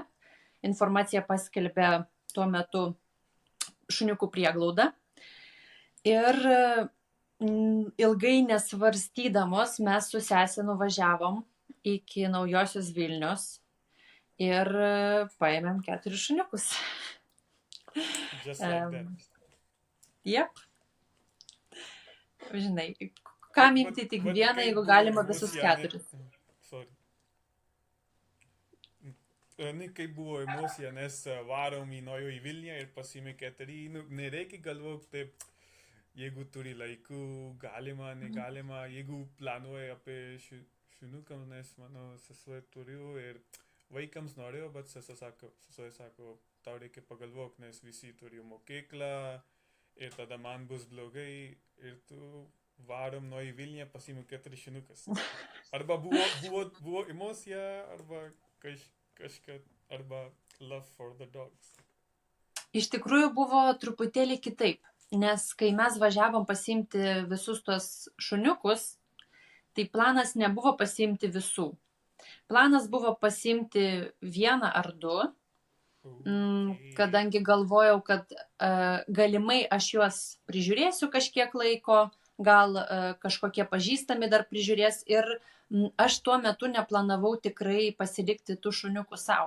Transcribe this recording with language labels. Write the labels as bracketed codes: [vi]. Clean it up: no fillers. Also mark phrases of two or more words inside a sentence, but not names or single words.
[lt] Informaciją paskelbė tuo metu šuniukų prieglauda. Ir ilgai nesvarstydamos mes su sesė nuvažiavom iki Naujosios Vilnios ir paėmėm 4 šuniukus. [en] Just like that. [lt] Jep. Žinai, kam imti tik vieną, jeigu galima visus 4. Sorry. Kaip buvo emocija, nes varom į Naująjį Vilnių ir pasiėmė 4, nereikia galvoti taip, jeigu turi laikų, galima, negalima, jeigu planuoja apie šuniukams, nes mano sesuo turėjo ir vaikams norėjo, bet sesuo sako, tau reikia pagalvoti, nes visi turėjo mokyklą ir tada man bus blogai ir tu varom Naująjį Vilnių, pasiėmė 4 šuniukas. Arba buvo emocija, arba kažkas, arba [en] love for the dogs. [lt] Iš tikrųjų buvo truputėlį kitaip, nes kai mes važiavom pasiimti visus tos šuniukus, tai planas nebuvo pasiimti visų. Planas buvo pasiimti 1 ar 2, kadangi galvojau, kad galimai aš juos prižiūrėsiu kažkiek laiko, gal kažkokie pažįstami dar prižiūrės ir aš tuo metu neplanavau tikrai pasilikti tų šuniukų savo.